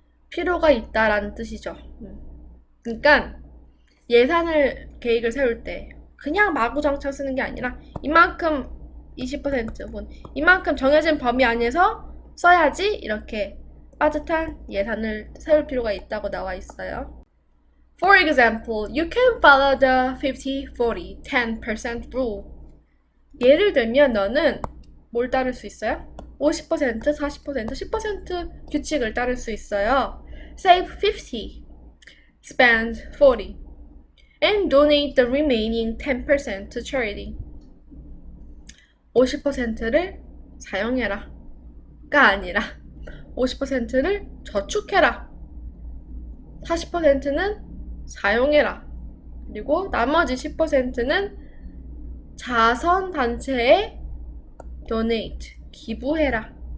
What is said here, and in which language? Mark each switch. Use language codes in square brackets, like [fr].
[ko] 필요가 있다라는 뜻이죠. 그러니까 예산을 계획을 세울 때 그냥 마구장창 쓰는 게 아니라 이만큼 20% 혹은 이만큼 정해진 범위 안에서 써야지 이렇게 빠듯한 예산을 세울 필요가 있다고 나와 있어요. [en] For example, you can follow the 50, 40, 10% rule. [ko] 예를 들면 너는 뭘 따를 수 있어요? 50%, 40%, 10% 규칙을 따를 수 있어요. [en] Save 50, spend 40, and donate the remaining 10% to charity. [ko] 50%를 사용해라 가 아니라 50%를 저축해라. 40%는 사용해라. 그리고 나머지 10%는 자선단체에 donate, 기부해라.